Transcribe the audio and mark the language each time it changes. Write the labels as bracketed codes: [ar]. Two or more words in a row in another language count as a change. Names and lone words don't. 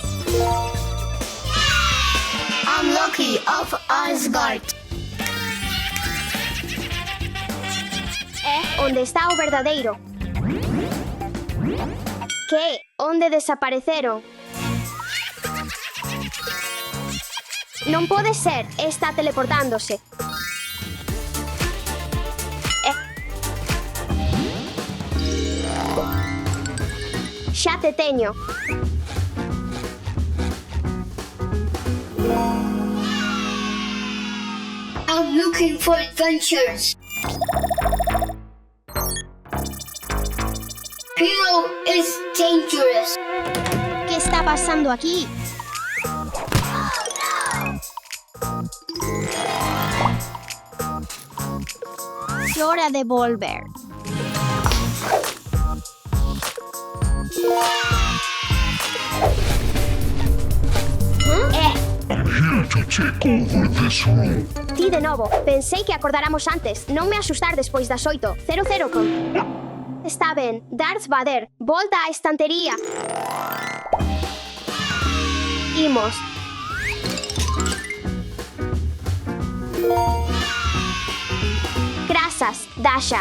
[en] I'm Loki of Asgard. [gl] Onde está o verdadeiro? Que? Onde desapareceron? Non pode ser, está teleportándose. Xa te teño. [en] I'm looking for adventures. Hero is dangerous. [es] ¿Qué está pasando aquí? Hora de volver. [en] I'm here to take over this room. [gl] Ti de novo. Pensei que acordáramos antes. Non me asustar despois das 8. 00 con... Está ben. Darth Vader, volta á estantería. Imos. Grazas, Dasha.